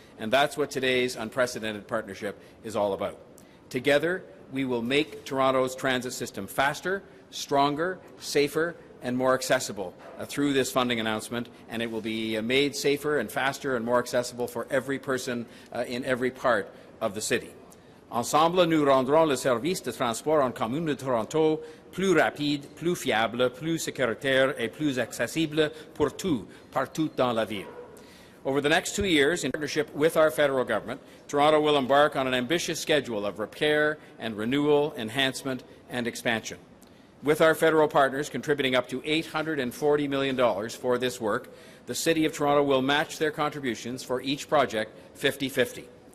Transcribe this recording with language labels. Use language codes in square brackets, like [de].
[en] And that's what today's unprecedented partnership is all about. Together, we will make Toronto's transit system faster, stronger, safer, and more accessible through this funding announcement, and it will be made safer and faster and more accessible for every person in every part of the city. [fr] Ensemble, nous rendrons le service de transport en commun de Toronto plus rapide, plus fiable, plus sécuritaire et plus accessible pour tous, partout dans la ville. [en] Over the next 2 years, in partnership with our federal government, Toronto will embark on an ambitious schedule of repair and renewal, enhancement and expansion. With our federal partners contributing up to $840 million for this work, the City of Toronto will match their contributions for each project 50-50.